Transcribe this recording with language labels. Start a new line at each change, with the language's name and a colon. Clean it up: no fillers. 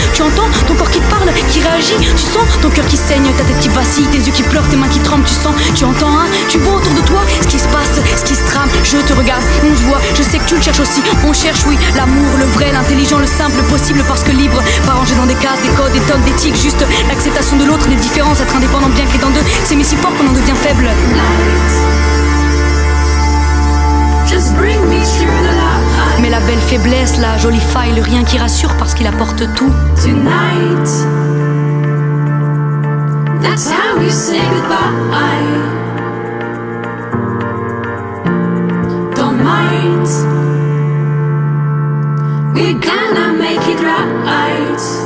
French: Tu entends ton corps qui te parle, qui réagit, tu sens ton cœur qui saigne, ta tête qui vacille, tes yeux qui pleurent, tes mains qui tremblent, tu sens, tu entends, hein, tu vois autour de toi ce qui se passe, ce qui se trame. Je te regarde, on se voit, je sais que tu le cherches aussi. On cherche, oui, l'amour, le vrai, l'intelligent, le simple, le possible, parce que libre, pas rangé dans des cases, des codes, des tocs, d'éthique, juste l'acceptation de l'autre, des différences, être indépendant bien que les dents d'eux, s'aimer si fort qu'on en devient faible.
English: Just bring me through the light.
French: Mais la belle faiblesse, la jolie faille, le rien qui rassure parce qu'il apporte tout.
English: Tonight, that's how you say goodbye. Don't mind, we're gonna make it right.